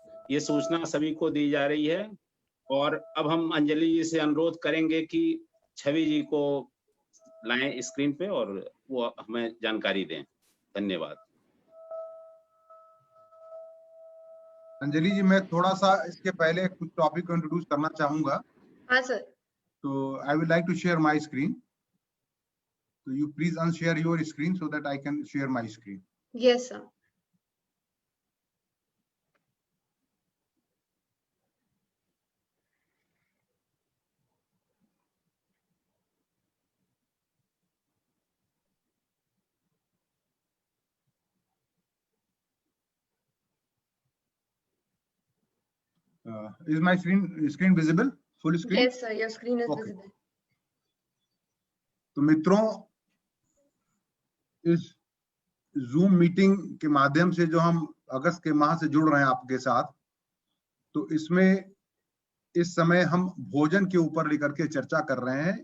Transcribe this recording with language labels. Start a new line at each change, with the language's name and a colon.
Hindi: ये सूचना सभी को दी जा रही है और अब हम अंजलि जी से अनुरोध करेंगे कि छवि जी को लाएं स्क्रीन पे और वो हमें जानकारी दें। धन्यवाद। अंजलि जी, मैं थोड़ा सा इसके पहले कुछ टॉपिक को इंट्रोड्यूस करना चाहूंगा। हाँ सर।
English: तो I would like to share my screen, so you please unshare your screen so that I can share my screen. Yes sir. Is my screen visible? Full screen? Yes sir, your screen is Okay. visible.
Hindi: तो मित्रों, इस zoom meeting के माध्यम से जो हम अगस्त के माह से जुड़ रहे हैं आपके साथ, तो इसमें इस समय हम भोजन के ऊपर लेकर के चर्चा कर रहे हैं।